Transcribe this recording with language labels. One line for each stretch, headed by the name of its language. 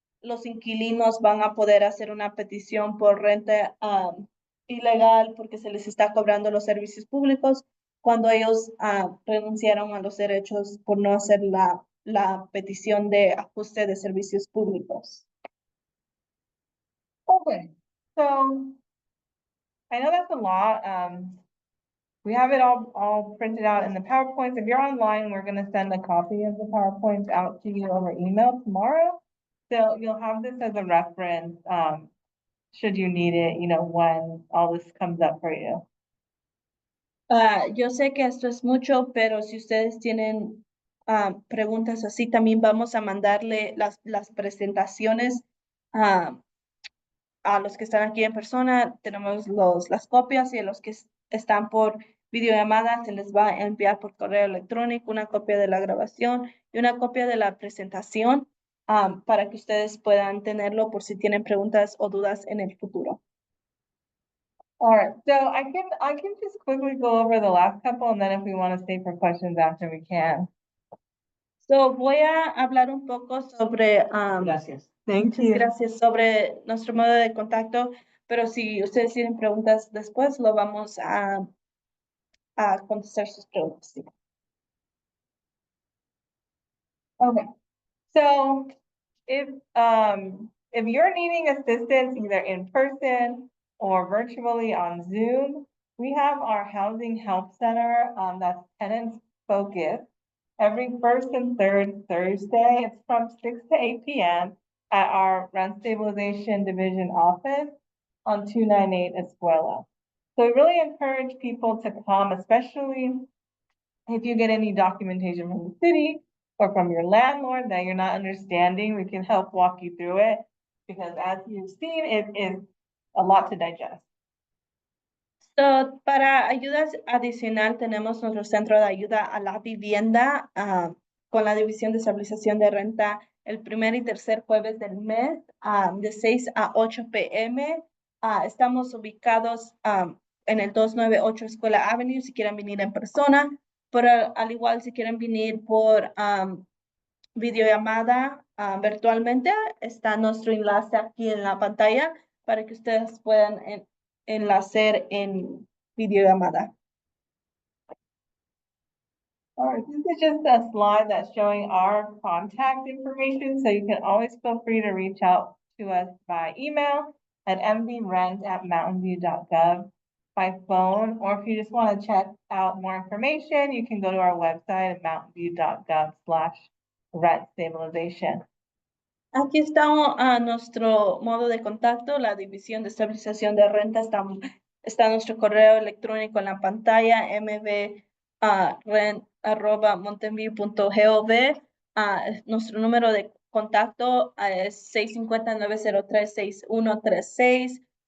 Spanish: Los inquilinos van a poder hacer una petición por renta ilegal porque se les está cobrando los servicios públicos cuando ellos renunciaron a los derechos por no hacer la petición de ajuste de servicios públicos.
English: Okay, so I know that's a lot. We have it all printed out in the PowerPoints. If you're online, we're gonna send a copy of the PowerPoints out to you over email tomorrow. So you'll have this as a reference, should you need it, when all this comes up for you.
Spanish: Yo sé que esto es mucho, pero si ustedes tienen preguntas así, también vamos a mandarle las presentaciones a los que están aquí en persona. Tenemos las copias y a los que están por videollamada se les va a enviar por correo electrónico una copia de la grabación y una copia de la presentación para que ustedes puedan tenerlo por si tienen preguntas o dudas en el futuro.
English: All right, so I can just quickly go over the last couple, and then if we want to stay for questions after, we can.
Spanish: So, voy a hablar un poco sobre, Gracias.
English: Thank
Spanish: muchas gracias, sobre nuestro modo de contacto, pero si ustedes tienen preguntas después, lo vamos a contestar sus preguntas. Sí.
English: Okay, so if you're needing assistance either in person or virtually on Zoom, we have our housing help center, that's tenants focused. Every first and third Thursday, it's from 6 to 8 p.m. at our rent stabilization division office on 298 Escuela. So we really encourage people to come, especially if you get any documentation from the city or from your landlord that you're not understanding, we can help walk you through it. Because as you've seen, it is a lot to digest.
Spanish: So, para ayudas adicional, tenemos nuestro centro de ayuda a la vivienda con la División de Estabilización de Renta el primer y tercer jueves del mes de 6 a 8 p.m. Estamos ubicados en el 298 Escuela Avenue si quieren venir en persona, pero al igual si quieren venir por videollamada virtualmente, está nuestro enlace aquí en la pantalla para que ustedes puedan enlazar en videollamada.
English: All right, this is just a slide that's showing our contact information, so you can always feel free to reach out to us by email at mvrent@mountainview.gov, by phone, or if you just want to check out more information, you can go to our website at mountainview.gov/rent stabilization.
Spanish: Aquí está nuestro modo de contacto, la División de Estabilización de Renta. Está nuestro correo electrónico en la pantalla, mvrent@mountainview.gov. Nuestro número de contacto es 650-903-6136.